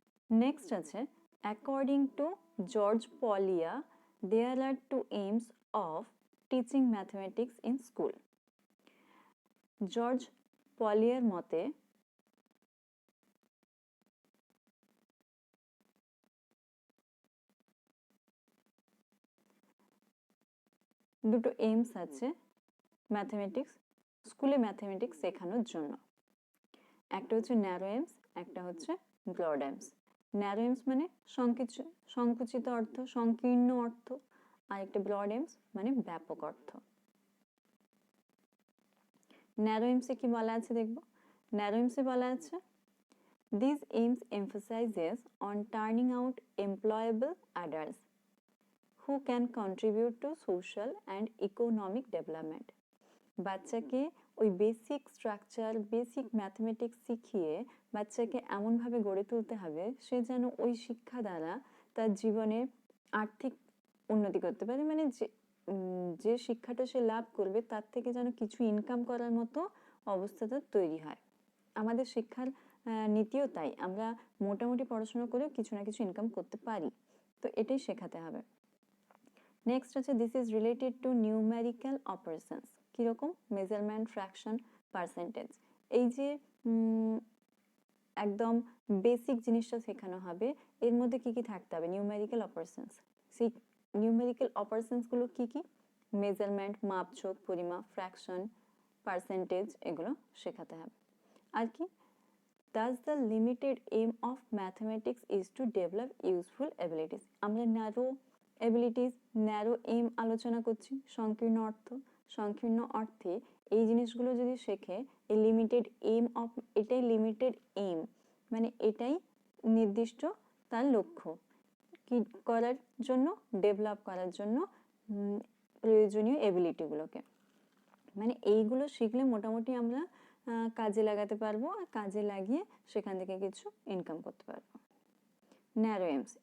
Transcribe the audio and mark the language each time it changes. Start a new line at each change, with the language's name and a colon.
English: Next আছে according to George Polya there are two aims of teaching mathematics in school.
Bangla: George পলিয়ার মতে দুটো AIIMS আছে mathematics স্কুলে mathematics শেখানোর জন্য। একটা হচ্ছে ন্যারো এইমস, একটা হচ্ছে ব্রড এইমস। ন্যারো এইমস মানে সংকুচিত অর্থ, সংকীর্ণ অর্থ, আর একটা ব্রড এইমস মানে ব্যাপক অর্থ। ন্যারো এইমসে কি বলা আছে দেখব। ন্যারো এইমসে বলা আছে
English: these aims emphasizes on turning out employable adults who can contribute to social and economic development.
Bangla: বাচ্চাকে ওই বেসিক স্ট্রাকচার, বেসিক ম্যাথমেটিক্স শিখিয়ে বাচ্চাকে এমনভাবে গড়ে তুলতে হবে সে যেন ওই শিক্ষা দ্বারা তার জীবনে আর্থিক উন্নতি করতে পারে, মানে যে শিক্ষাটা সে লাভ করবে তার থেকে যেন কিছু ইনকাম করার মতো অবস্থাটা তৈরি হয়। আমাদের শিক্ষার নীতিও তাই, আমরা মোটামুটি পড়াশোনা করেও কিছু না কিছু ইনকাম করতে পারি, তো এটাই শেখাতে হবে।
English: Next আছে this is related to numerical operations.
Bangla: কীরকম? Measurement, fraction, percentage. এই যে একদম বেসিক জিনিসটা শেখানো হবে, এর মধ্যে কি কি থাকতে হবে? Numerical operations. সেই নিউমেরিক্যাল অপারেশনসগুলো কি কি? মেজারমেন্ট, মাপঝোঁক, পরিমাপ, ফ্র্যাকশন, পার্সেন্টেজ, এগুলো শেখাতে হবে। আর কি?
English: Thus the limited aim of mathematics is to develop useful abilities.
Bangla: আমরা ন্যারো অ্যাবিলিটিস, ন্যারো এম আলোচনা করছি। সংকীর্ণ অর্থ, সংকীর্ণ অর্থে এই জিনিসগুলো যদি শেখে, এই লিমিটেড এম অফ, এটাই লিমিটেড এম মানে এটাই নির্দিষ্ট তার লক্ষ্য কি করার জন্য, ডেভেলপ করার জন্য প্রয়োজনীয় এবিলিটিগুলোকে, মানে এইগুলো শিখলে মোটামুটি আমরা কাজে লাগাতে পারবো, আর কাজে লাগিয়ে সেখান থেকে কিছু ইনকাম করতে পারবো। Narrow AIIMS.